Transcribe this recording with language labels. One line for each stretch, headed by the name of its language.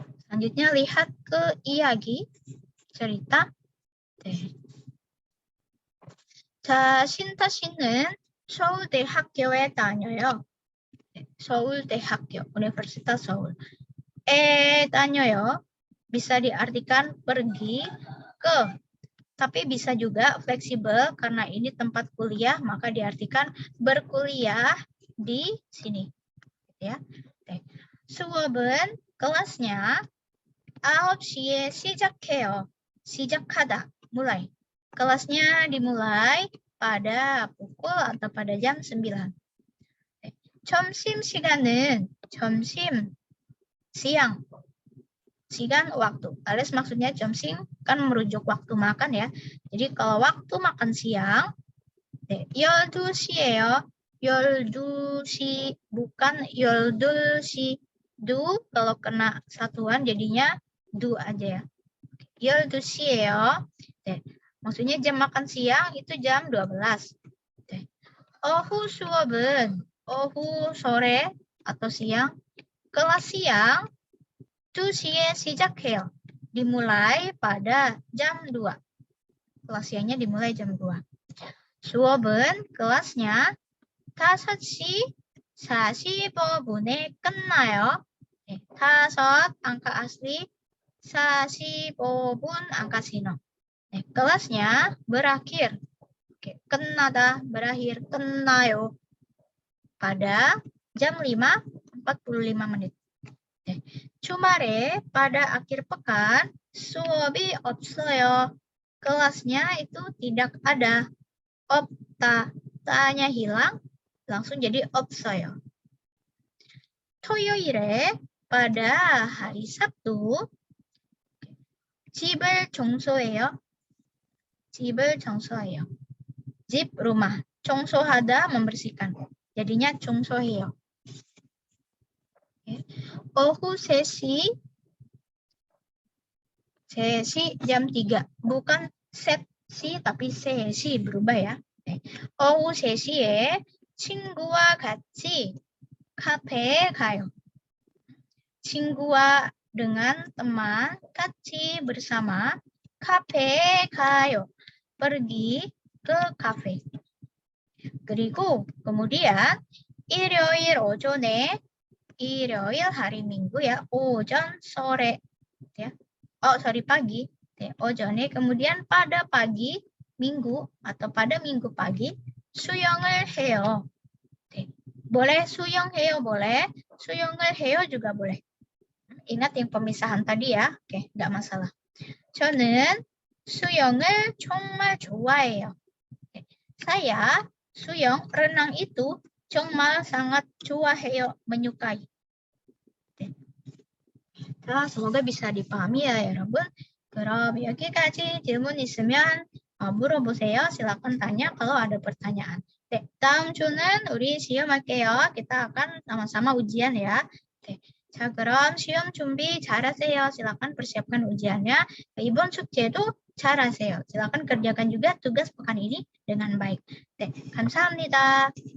Indonesian: Selanjutnya lihat ke 이야기, cerita.
Korean: 네. 자, 신타 씨는 서울대학교에 다녀요.
Indonesian: 네, 서울대학교, Universitas Seoul. Dañoyo bisa diartikan pergi ke, tapi bisa juga fleksibel karena ini tempat kuliah, maka diartikan berkuliah di sini. Ya.
Korean: 수업은
Indonesian: kelasnya
Korean: 9시에 시작해요.
Indonesian: 시작하다, mulai. Kelasnya dimulai pada pukul atau pada jam 9.
Korean: 점심시간은 점심, siang.
Indonesian: Sigan waktu. Alias maksudnya 점심 kan merujuk waktu makan ya. Jadi kalau waktu makan siang, 12시예요.
Korean: 12시
Indonesian: bukan
Korean: 12시.
Indonesian: Du kalau kena satuan jadinya du aja ya. 12시예요. Maksudnya jam makan siang itu jam 12. 오후 수업은 오후 sore atau siang. Kelas siang 2시에 시작해요. Dimulai pada jam 2. Kelas siangnya dimulai jam 2.
Korean: 수업은 kelasnya 5시 45분에 끝나요.
Indonesian: 5 angka asli, 45분 angka sino. Kelasnya berakhir. 끝나다 berakhir, 끝나요. Pada jam 5.45 menit. 주말에 pada akhir pekan
Korean: 수업이 없어요.
Indonesian: Kelasnya itu tidak ada. 없다, tanya hilang, langsung jadi 없어요. 토요일에 pada hari Sabtu
Korean: 집을 청소해요. 집을 청소해요.
Indonesian: 집 rumah, 청소하다 membersihkan. Jadinya 청소해요.
Korean: 오후 3시
Indonesian: jam 3. Bukan set시 tapi 3시 berubah ya.
Korean: 오후 3시에 친구와 같이 카페에 가요.
Indonesian: 친구와 dengan teman, 같이 bersama, 카페에 가요. Pergi ke kafe. 그리고 kemudian 일요일 오전에, 일요일 hari Minggu ya, 오전 sore ya. Pagi. 오전에 kemudian pada pagi Minggu atau pada Minggu pagi 수영을 해요. Boleh 수영해요 boleh, 수영을 해요 juga boleh. Ingat yang pemisahan tadi ya. Oke, enggak masalah.
Korean: 저는 수영을 정말 좋아해요.
Indonesian: Saya 수영, renang itu 정말 sangat 좋아해요, menyukai. 자, semoga bisa dipahami ya, 여러분.
Korean: 그럼 여기까지 질문 있으면 물어보세요.
Indonesian: silakan tanya kalau ada pertanyaan.
Korean: 다음 주는 우리 시험할게요.
Indonesian: kita akan sama-sama ujian ya.
Korean: 자, 그럼 시험 준비 잘하세요.
Indonesian: silakan persiapkan ujiannya.
Korean: 이번 숙제도 잘하세요.
Indonesian: silakan kerjakan juga tugas pekan ini dengan baik.
Korean: 감사합니다.